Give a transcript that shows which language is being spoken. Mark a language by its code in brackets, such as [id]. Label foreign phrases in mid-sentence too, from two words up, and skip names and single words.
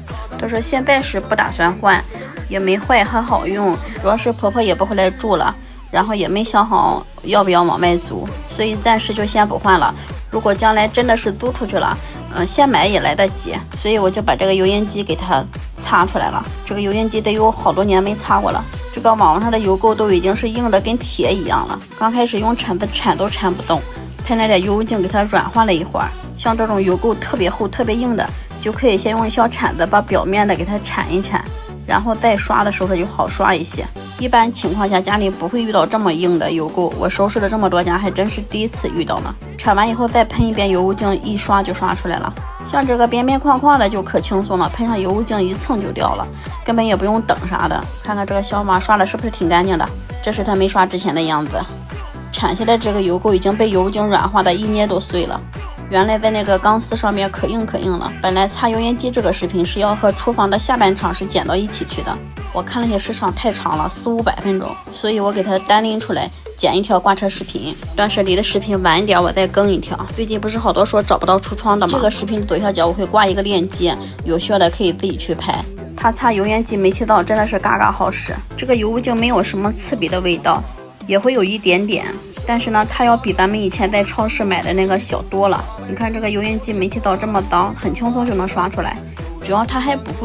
[zh] 她說现在是不打算換，也沒壞，很好用，主要是婆婆也不回來住了，然後也沒想好要不要往外租，所以暫時就先不換了。如果將来真的是租出去了，先買也來得及，所以我就把這個油煙機給它擦出来了。這個油煙機得有好多年沒擦過了，這個網上的油垢都已經是硬的跟鐵一樣了，剛開始用鏟子鏟都鏟不動，喷了點油精給它軟化了一會兒。像這種油垢特別厚特別硬的，就可以先用小鏟子把表面的給它鏟一鏟，然後再刷的时候它就好刷一些。一般情況下家裡不會遇到這麼硬的油垢，我收拾了這麼多家還真是第一次遇到呢。鏟完以後再噴一遍油污精，一刷就刷出來了。像這個邊邊框框的就可輕鬆了，噴上油污精一蹭就掉了，根本也不用等啥的。看看這個小馬刷的是不是挺乾淨的，這是它沒刷之前的樣子。鏟下來這個油垢已經被油精軟化的一捏都碎了，原來在那個鋼絲上面可硬了。本來擦油烟機這個視頻是要和廚房的下半場是剪到一起去的，我看了一下时长太長了，400-500分鐘，所以我給它单拎出來剪一條掛車視頻。斷捨離的視頻晚一點我再更一條。最近不是好多說找不到櫥窗的嗎？這個視頻的左下角我會掛一個鏈接，有需要的可以自己去拍。它擦油煙機煤氣灶真的是嘎嘎好使，這個油污精沒有什麼刺鼻的味道，也會有一點點，但是呢它要比咱們以前在超市買的那個小多了。你看這個油烟機煤气灶這麼髒，很輕鬆就能刷出來，主要它還不貴。